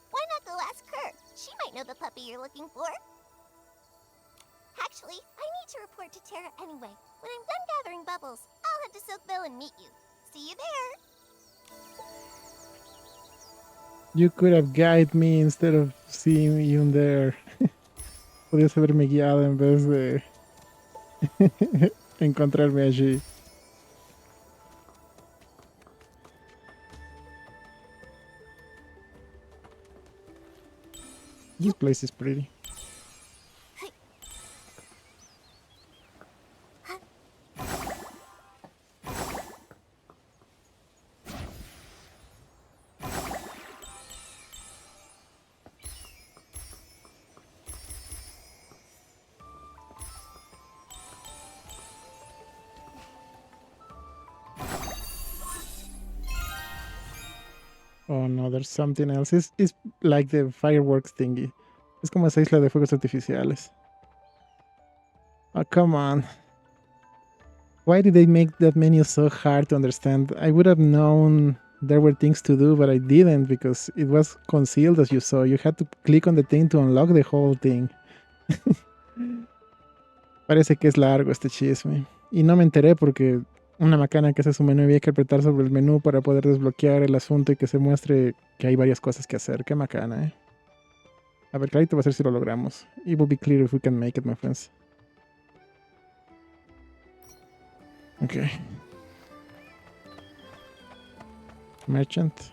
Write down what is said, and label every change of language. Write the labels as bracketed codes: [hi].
[en] Why not go ask her? She might know the puppy you're looking for. Actually, I need to report to Tara anyway. When I'm done gathering bubbles, I'll head to Silkville and meet you. See you there. You could have guided me instead of seeing you there. [es] Podías haberme guiado en vez de encontrarme allí. [en] This place is pretty. Oh no, there's something else. It's like the fireworks thingy. [es] Es como esa isla de fuegos artificiales. [en] Oh, come on. Why did they make that menu so hard to understand? I would have known there were things to do, but I didn't because it was concealed as you saw. You had to click on the thing to unlock the whole thing. [es] Parece que es largo este chisme. Y no me enteré porque una macana que hace su menú había que apretar sobre el menú para poder desbloquear el asunto y que se muestre que hay varias cosas que hacer. Qué macana, ¿eh? A ver, clarito va a ser si lo logramos. [en] It will be clear if we can make it, my friends. Okay. Merchant.